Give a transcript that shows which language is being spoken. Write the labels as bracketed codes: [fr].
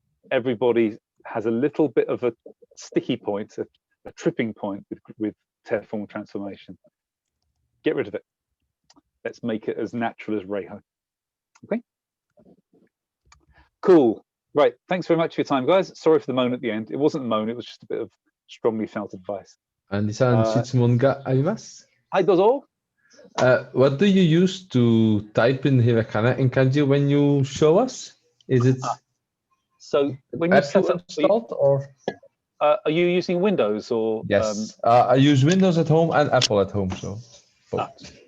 [en] Everybody has a little bit of a sticky point, a tripping point with TEF form transformation. Get rid of it. Let's make it as natural as Reiho. Okay. Cool. Right. Thanks very much for your time, guys. Sorry for the moan at the end. It wasn't a moan. It was just a bit of strongly felt advice. [ja] Andy-san,質問があります。はい、どうぞ。 [en] What do you use to type in hiragana and kanji when you show us? Is it so when you set up installed or are you using Windows or? Yes, I use Windows at home and Apple at home. So both.